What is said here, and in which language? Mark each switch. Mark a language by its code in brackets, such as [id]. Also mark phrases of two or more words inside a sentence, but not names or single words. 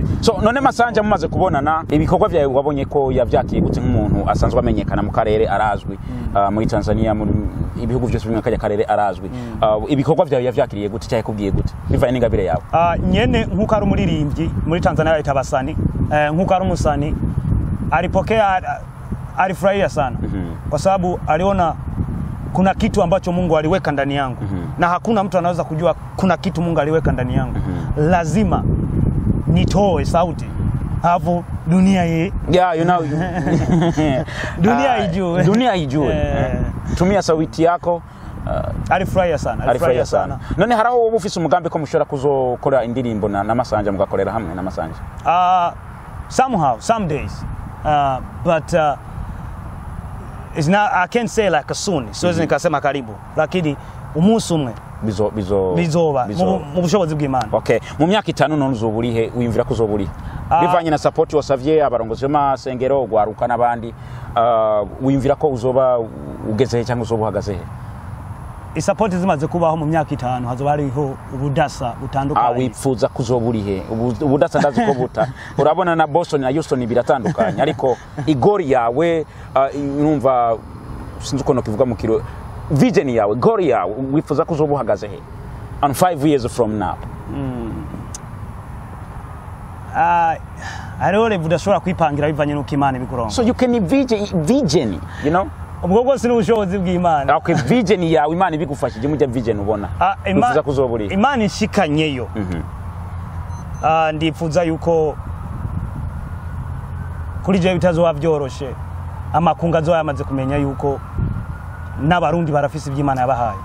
[rn] so none Masanja mumaze kubonana ibikorwa byawe wabonye ko yavyakiye gute nk'umuntu asanzwe amenyekana mu karere arazwi muri Tanzania muri ibihugu byose bimwe kajya karere arazwi ibikorwa byawe yavyakiriye gute cyaye kubwiye gute bivanye n'ingabire yawe nyene nkuko ari umuririmbyi muri Tanzania bayita basani nkuko ari umusani [sw] alipokea alifurahia sana kwa sababu aliona kuna kitu ambacho Mungu aliweka ndani yangu na hakuna mtu anaweza kujua kuna kitu Mungu aliweka ndani yangu lazima nitoe sauti hapo dunia hii dunia ijue tumia sauti yako alifurahia sana [rn] none haraho wowe ufise umugambi ko mushora kuzokora indirimbo na Masanja mugakorera hamwe na Masanja [en] somehow some days but it's not I can't say like a soon so [sw] nikasema karibu lakini [rn] umunsi umwe bizoba mu bushobozi bw'Imana okay mu myaka 5 none uzoburihe wimvira kuzoburihe bivanye na support wasavye abarongozi b'amasengero gwaruka nabandi wimvira ko uzoba ugeze cyangwa uzobuhagaze support zimaze kubaho mu myaka 5 hazoba hariho ubudasa butandukanye wipfuza kuzoburihe ubudasa ndazi ko buta urabona na Boston na Houston biratandukanye ariko igori yawe numva sinzi uko no kivuga mu kiro vision yawe goal yawe wifuza kuzobuhagaze he [en] on 5 years from now [rn] arore budashobora kwipangira bivanye nuko Imana biguronga [en] so you can vision [rn] ubwo bwose n'ubushobozi bw'Imana okay vision yawe Imana ibigufashije mujya vision ubona wifuza kuzoburihe Imana ishikanyeyo ndifuza yuko kuri je bitazoba byoroshe amakunga zo yamaze kumenya yuko n'abarundi barafise iby'Imana yabahaye